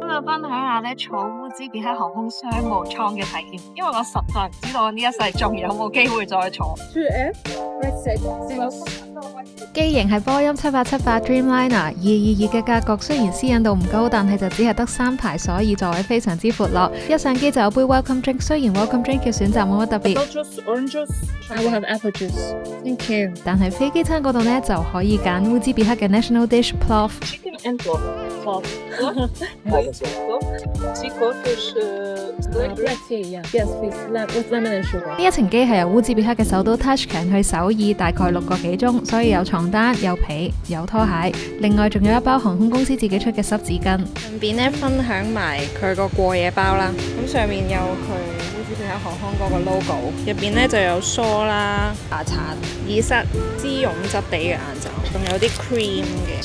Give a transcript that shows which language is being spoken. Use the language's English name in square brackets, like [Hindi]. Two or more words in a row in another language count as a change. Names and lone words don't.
[Cantonese] 今日分享下咧坐烏茲別克航空商務艙嘅體驗，因為我實在唔知道我呢一世仲有冇機會再坐。機型係波音7878 Dreamliner 222嘅格局，雖然私隱度唔高，但係就只係得3排，所以座位非常之闊落。一上機就有杯 [English] welcome drink， [Cantonese] 雖然 [English] welcome drink [Cantonese] 嘅選擇冇乜特別。 [English] Orange juice, I will have apple juice. Thank you. [Cantonese] 但係飛機餐嗰度呢，就可以揀烏茲別克嘅 [English] national dish plof。 Chicken and plof. Chicken fish, black tea, yes, please, with lemon and sugar. [Cantonese] 呢一程機係由烏茲別克嘅首都 Tashkent 去首爾，大概6個幾鐘，所以有床單、有被、有拖鞋，另外仲有一包航空公司自己出嘅濕紙巾。順便呢分享埋佢個過夜包啦，咁上面有佢烏茲別克航空嗰個 logo， 入邊呢就有梳啦、牙刷、耳塞、絲絨質地嘅眼罩，仲有啲 cream 嘅。